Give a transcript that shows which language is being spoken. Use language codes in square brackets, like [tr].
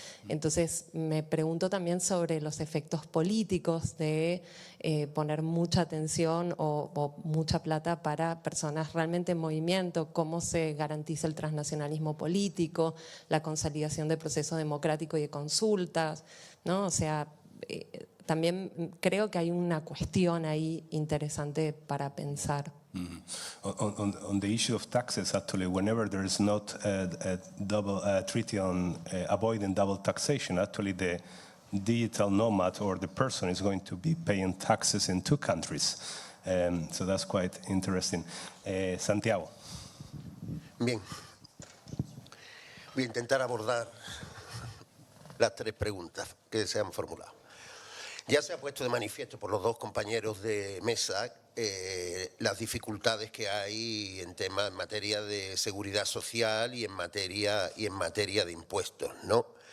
[es] Entonces me pregunto también sobre los efectos políticos de poner mucha atención o mucha plata para personas realmente en movimiento, cómo se garantiza el transnacionalismo político, la consolidación del proceso democrático y de consultas, ¿no? O sea, también creo que hay una cuestión ahí interesante para pensar. [en] On the issue of taxes, actually, whenever there is not a double treaty on avoiding double taxation, actually the digital nomad or the person is going to be paying taxes in 2 countries. So that's quite interesting. Santiago. [es] Bien. Voy a intentar abordar las 3 preguntas que se han formulado. Ya se ha puesto de manifiesto por los 2 compañeros de mesa las dificultades que hay en materia de seguridad social y en materia de impuestos, ¿no?